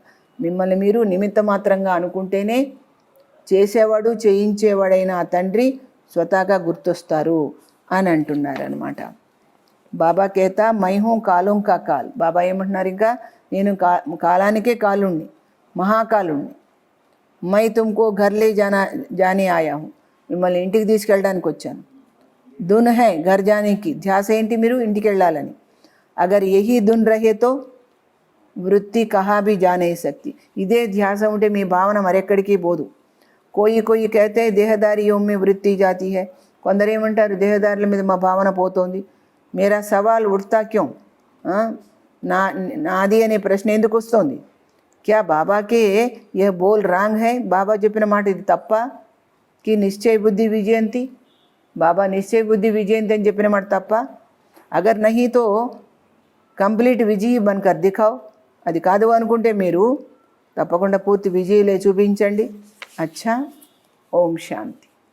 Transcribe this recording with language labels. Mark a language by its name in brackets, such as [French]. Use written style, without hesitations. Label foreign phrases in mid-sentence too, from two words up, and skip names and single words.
[Telugu] మిమ్మల్ని మీరు నిమిత్త మాత్రంగా అనుకుంటేనే చేసేవాడు చేయించేవాడైన ఆ తండ్రి స్వతహాగా గుర్తొస్తారు అని అంటున్నారు అనమాట. [Hindi] बाबा कहता मैंहूँ काल का काल. [Telugu] బాబా ఏమంటున్నారు, ఇంకా నేను కాలానికే కాలుణ్ణి, మహాకాలుణ్ణి. [Hindi] मैं तुमको घरले जाने आया हूँ. [Telugu] మిమ్మల్ని ఇంటికి తీసుకెళ్ళడానికి వచ్చాను. [Hindi] धुन है घर जानेकी. [Telugu] ధ్యాస ఏంటి, మీరు ఇంటికి వెళ్ళాలని. [Hindi] अगर यही धुन रहेतो वृत्ति कहाँ भी जा नहीं सकती. [Telugu] ఇదే ధ్యాస ఉంటే మీ భావన మరెక్కడికి పోదు. [Hindi] कोई कहते देहधारियों में वृत्ति जाती है. [Telugu] కొందరు ఏమంటారు, దేహదారుల మీద మా భావన పోతోంది. [Hindi] मेरा सवाल उठता क्यों, [Telugu] నాది అనే ప్రశ్న ఎందుకు వస్తుంది? [Hindi] क्या बाबाके यह बोल रॉंग है. [Telugu] బాబా చెప్పిన మాట ఇది తప్ప? [Hindi] कि निश्चय बुद्धि विजयंती. [Telugu] బాబా [Hindi] निश्चय बुद्धि विजयंती [Telugu] అని చెప్పిన మాట తప్ప? [Hindi] अगर नहीं तो कंप्लीट विजयी बनकर दिखाओ. [Telugu] అది కాదు అనుకుంటే మీరు తప్పకుండా పూర్తి విజయలే చూపించండి. [Hindi] अच्छा, ओम शांति.